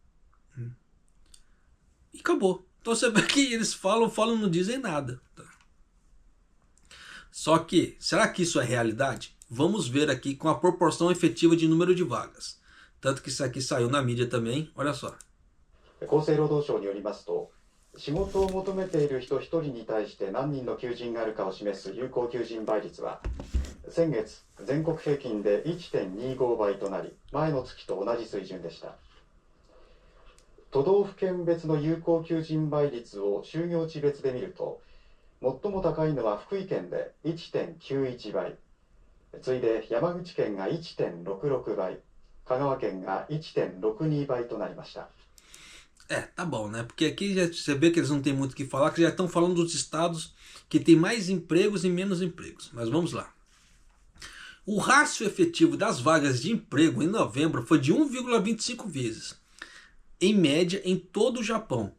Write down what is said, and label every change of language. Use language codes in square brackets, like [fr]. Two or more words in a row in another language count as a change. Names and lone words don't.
[pt] E acabou. Então você vê que eles falam, não dizem nada. Tá? Só que, será que isso é realidade? Vamos ver aqui com a proporção efetiva de número de vagas. Tanto que isso aqui saiu na mídia também, olha só. [ja] 厚生労働省によりますと、仕事を求めている人一人に対して何人の求人があるかを示す有効求人倍率は、先月全国平均で 1.25 倍となり、前の月と同じ水準でした。都道府県別の有効求人倍率を就業地別で見ると、最も高いのは福井県で 1.91 倍、次いで山口県が 1.66 倍、香川県が 1.62 倍となりました。 [pt] Tá bom, né? Porque aqui você vê que eles não tem muito o que falar, que já estão falando dos estados que tem mais empregos e menos empregos. Mas vamos lá. O rácio efetivo das vagas de emprego em novembro foi de 1,25 vezes, em média, em todo o Japão.